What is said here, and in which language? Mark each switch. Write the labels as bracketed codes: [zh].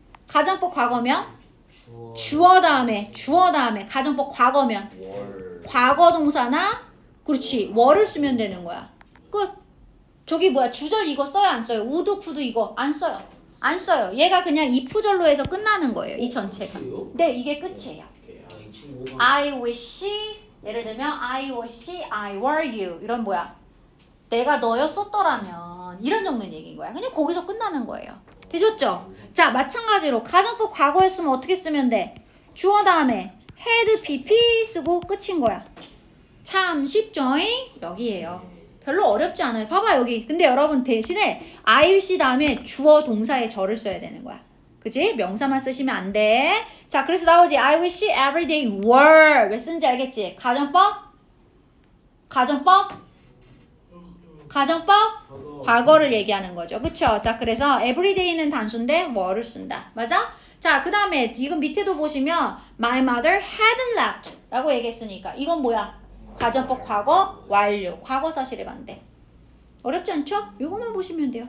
[ko] 가정법 과거면 주어 다음에 가정법 과거면 과거 동사나 그렇지 were를 쓰면 되는 거야. 끝. 저기 뭐야, 주절 이거 써요 안 써요? would, could 이거 안 써요. 안 써요. 얘가 그냥 if절로 해서 끝나는 거예요. 이 전체가. 네, 이게 끝이에요. [en] I wish, 예를 들면 I wish I were you. [ko] 이런 뭐야? 내가 너였었더라면 이런 정도의 얘기인 거야. 그냥 거기서 끝나는 거예요. 되셨죠? 자, 마찬가지로 가정법 과거였으면 어떻게 쓰면 돼? 주어 다음에 had, pp 쓰고 끝인 거야. 참 쉽죠잉? 여기에요. 별로 어렵지 않아요. 봐봐 여기. 근데 여러분 대신에 I wish 다음에 주어 동사의 절을 써야 되는 거야. 그치? 명사만 쓰시면 안 돼. 자, 그래서 나오지. [en] I wish every day were. 왜 쓰는지 알겠지? 가정법? [ko] 가정법 과거를 얘기하는 거죠. 그쵸? 자, 그래서 everyday는 단수인데 were를 쓴다. 맞아? 자, 그 다음에 지금 밑에도 보시면 my mother hadn't left 라고 얘기했으니까 이건 뭐야? 가정법 과거 완료. 과거 사실의 반대. 어렵지 않죠? 이것만 보시면 돼요.